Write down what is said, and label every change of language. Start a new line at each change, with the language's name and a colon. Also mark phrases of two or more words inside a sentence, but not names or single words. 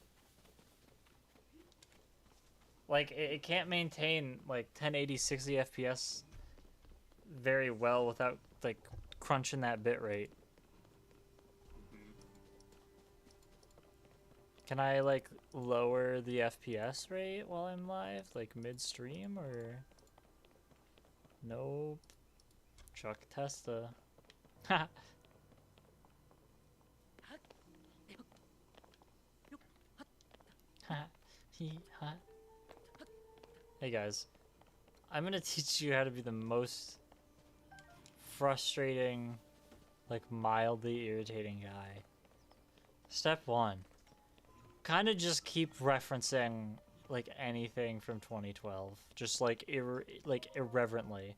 English: Like, it can't maintain, like, 1080 60 FPS very well without, like, crunching that bitrate. Can I, like, lower the FPS rate while I'm live? Like, mid-stream, or...? Nope. Chuck Testa. Ha! Ha! He ha. Hey guys, I'm gonna teach you how to be the most frustrating, like mildly irritating guy. Step 1. Kind of just keep referencing like anything from 2012, just like irreverently.